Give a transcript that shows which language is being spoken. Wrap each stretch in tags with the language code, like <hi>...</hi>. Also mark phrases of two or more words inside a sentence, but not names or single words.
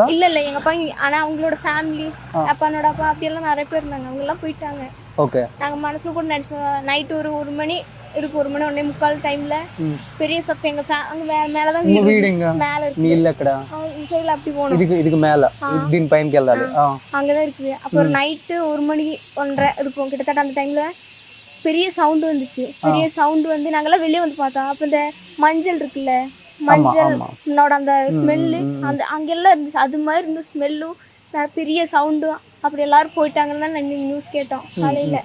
<ta>இல்ல எங்க அப்பா, ஆனா அவங்களோட ஃபேமிலி, அப்பானோட அப்பா அப்படி எல்லாம் நிறைய பேர் இருந்தாங்க. அவங்க எல்லாம் போயிட்டாங்க. ஓகே. நாங்க மனசுல கூட நினைச்சோம். நைட் ஒரு மணி இருக்கு, 1 மணி 1:45 டைம்ல பெரிய சத்தம். எங்க அங்க மேலதான் வீடு, மேல இருக்கு. நீ இல்லக்கடா சைடுல அப்படி போனோம். இதுக்கு மேல దీని పైన కెళ్ళాలి. அங்கதான் இருக்குது. அப்புறம் நைட்டு 1 மணி 1:30 இருக்கும் கிட்டத்தட்ட. அந்த டைம்ல பெரிய சவுண்டு வந்துச்சு. பெரிய சவுண்டு வந்து நாங்கெல்லாம் வெளியே வந்து பார்த்தோம். அப்போ இந்த மஞ்சள் இருக்குல்ல, மஞ்சள் அந்த ஸ்மெல்லு அந்த அங்கெல்லாம் இருந்துச்சு. அது மாதிரி இருந்த ஸ்மெல்லும் பெரிய சவுண்டும். அப்படி எல்லாரும் போயிட்டாங்கன்னு தான் நாங்கள் நியூஸ் கேட்டோம் காலையில்.</ta>